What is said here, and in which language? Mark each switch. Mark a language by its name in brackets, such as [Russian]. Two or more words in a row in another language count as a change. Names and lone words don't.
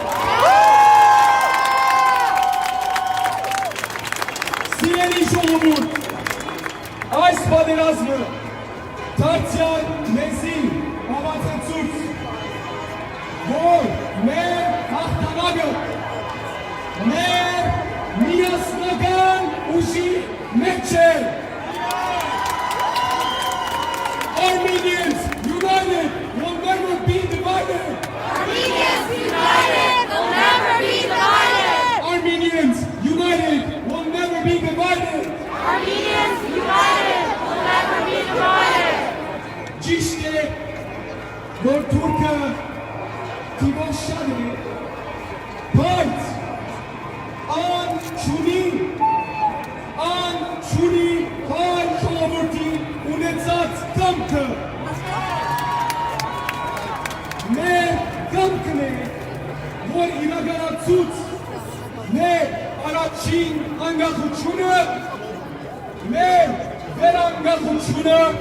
[Armenian] Սիրելի ժողովուրդ այս պատերազմը դարձյալ մեզի հավատացուց որ մեր հաղթանակը մեր միասնական ուժի մեջ է [English] Armenians united will never be divided Armenians united will never be divided Armenians united will never be divided Armenians united will never be divided [Armenian] Ճիշտ է որ թուրքը Թիվոշ շատ է, բայց ան չունի հայ ժողովրդի ունեցած կամքը։ Մեր կամքն է, որ իրականացուց մեր առաջին անկախությունը, մեր վերանկախությունը,